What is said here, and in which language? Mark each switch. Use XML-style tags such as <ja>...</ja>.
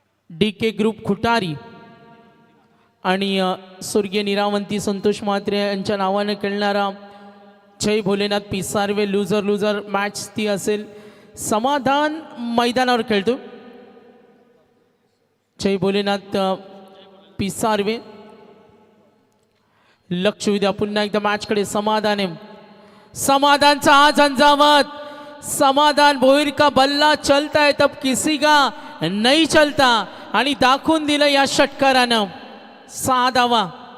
<mr>DK group खुटारी आणि स्वर्गीय निरावंती संतोष म्हात्रे यांच्या नावाने खेळणारा जय भोलेनाथ पिसारवे. लूजर लूजर मॅच ती असेल. समाधान मैदानावर खेळतो. जय भोलेनाथ पिसारवे. लक्ष द्या पुन्हा एकदा मॅचकडे. समाधान आहे. समाधानचा हा झंझावत.</mr> <hi>समाधान भोईर का बल्ला चलता है तब किसी का नहीं चलता.</hi> <mr>आणि दाखवून दिलं या षटकारानं. 6 धावा.</mr>